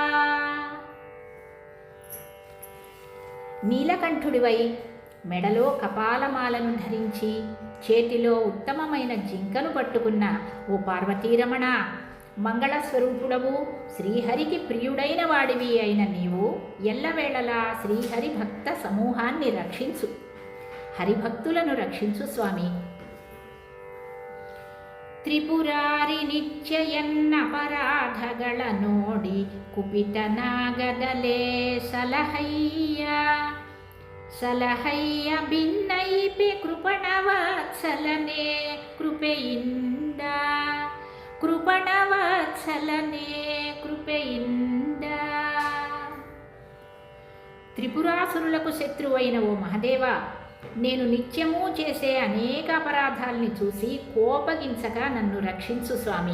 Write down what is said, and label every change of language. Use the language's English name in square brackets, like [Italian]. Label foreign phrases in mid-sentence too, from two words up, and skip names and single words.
[Telugu] నీలకంఠుడివై మెడలో కపాలమాలను ధరించి చేతిలో ఉత్తమమైన జింకను పట్టుకున్న ఓ పార్వతీరమణ, మంగళస్వరూపుడవు శ్రీహరికి ప్రియుడైన వాడివి అయిన నీవు ఎల్లవేళలా శ్రీహరి భక్త సమూహాన్ని రక్షించు, హరిభక్తులను రక్షించు స్వామి. [Kannada] ತ್ರಿಪುರಾರಿ ನಿತ್ಯಯನ್ನಪರಾಧಗಳ ನೋಡಿ ಕುಪಿತನಾಗದಲೇ ಸಲಹಯ್ಯ ಭಿನ್ನೈಪಿ ಕೃಪಣವತ್ಸಲನೆ ಕೃಪೆಯಿಂದ [Telugu] త్రిపురాసురులకు శత్రువైన ఓ మహదేవా, నేను నిత్యము చేసే అనేక అపరాధాల్ని చూసి కోపగించక నన్ను రక్షించు స్వామి.